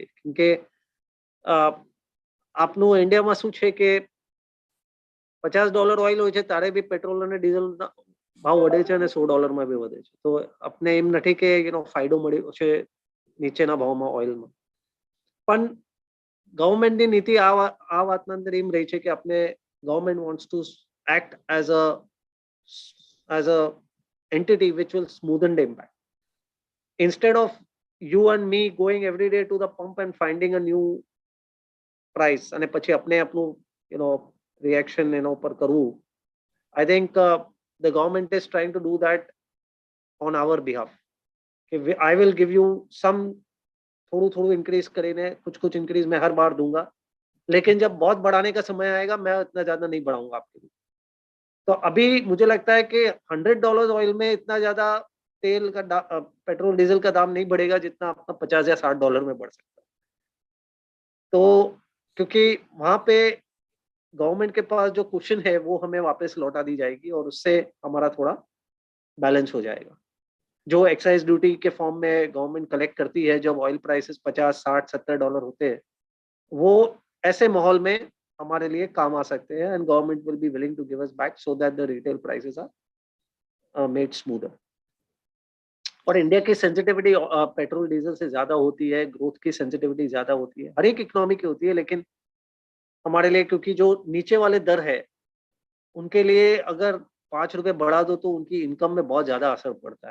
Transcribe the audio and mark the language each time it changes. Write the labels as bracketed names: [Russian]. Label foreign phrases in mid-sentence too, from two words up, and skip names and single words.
[Gujarati] કેમ કે આપનું ઇન્ડિયામાં શું છે કે $50 ઓઇલ હોય છે ત્યારે બી પેટ્રોલ અને ડીઝલના ભાવ વધે છે અને $100 બી વધે છે. તો આપને એમ નથી કે ફાયદો મળ્યો છે નીચેના ભાવમાં ઓઇલમાં. પણ ગવર્મેન્ટની નીતિ આ વાતના અંદર એમ રહી છે કે આપણે [English] government wants to act as a entity which will smoothen the impact. Instead of you and me going every day to the pump and finding a new price [Gujarati] અને પછી આપણે આપણું [English] reaction [Gujarati] એના ઉપર કરવું, [English] I think the government is trying to do that on our behalf. I will give you some [Hindi] थोड़ा इंक्रीज करेंगे, कुछ इंक्रीज मैं हर बार दूंगा, लेकिन जब बहुत बढ़ाने का समय आएगा मैं इतना ज्यादा नहीं बढ़ाऊंगा आपके लिए. तो अभी मुझे लगता है कि $100 ऑयल में इतना ज्यादा तेल का [English] petrol diesel [Hindi] का दाम नहीं बढ़ेगा जितना अपना $50 या $60 में बढ़ सकता है. तो क्योंकि वहां पे गवर्नमेंट के पास जो कुशन है वो हमें वापस लौटा दी जाएगी और उससे हमारा थोड़ा बैलेंस हो जाएगा. जो [English] excise duty [Hindi] के फॉर्म में गवर्नमेंट कलेक्ट करती है जब [English] oil prices [Hindi] $50, $60, $70 होते हैं, वो ऐसे माहौल में हमारे लिए काम आ सकते हैं, [English] And government will be willing to give us back so that the retail prices are made smoother. [Hindi] और इंडिया की सेंसिटिविटी [English] petrol diesel [Hindi] से ज्यादा होती है, ग्रोथ की सेंसिटिविटी ज्यादा होती है, हर एक इकोनॉमी की होती है, लेकिन हमारे लिए क्योंकि जो नीचे वाले दर है उनके लिए अगर ₹5 बढ़ा दो तो उनकी इनकम में बहुत ज्यादा असर पड़ता है.